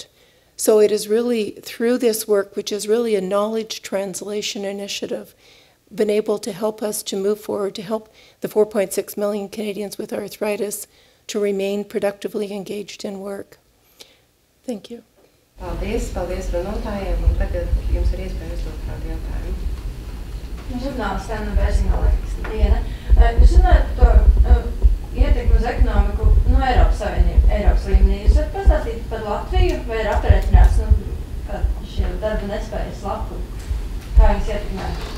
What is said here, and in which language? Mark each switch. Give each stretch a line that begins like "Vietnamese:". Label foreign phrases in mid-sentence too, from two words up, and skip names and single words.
English: So it is really through this work, which is really a knowledge translation initiative, been able to help us to move forward, to help the 4.6 million Canadians with arthritis to remain productively engaged in work. Thank you.
Latvian: Paldies runātājiem, un tagad jums ir iespēja uzdot kādu jautājumu. Žurnālists Anna Bērziņa-Leksniene. Jūs runājat par ietekmi uz ekonomiku no Eiropas līmenī. Jūs varat pastāstīt par Latviju, vai ir aprēķināts, kā šie darba nespējas lapu, kā viņas ietekmē?